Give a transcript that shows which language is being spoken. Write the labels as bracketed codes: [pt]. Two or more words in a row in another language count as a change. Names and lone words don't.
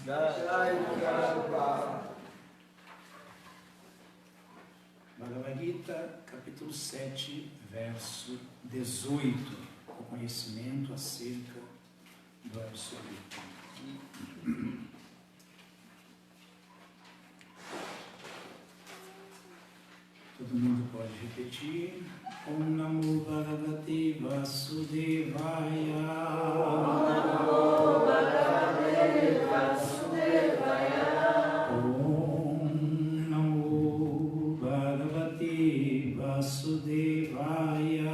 [pt] Bhagavad Gita, capítulo 7, verso 18. O conhecimento acerca do Absoluto. Todo mundo pode repetir. [sa] Om Namo Bhagavate Vasudevaya. Om Namo Bhagavate Vasudevaya. Om Namo Bhagavate Vasudevaya.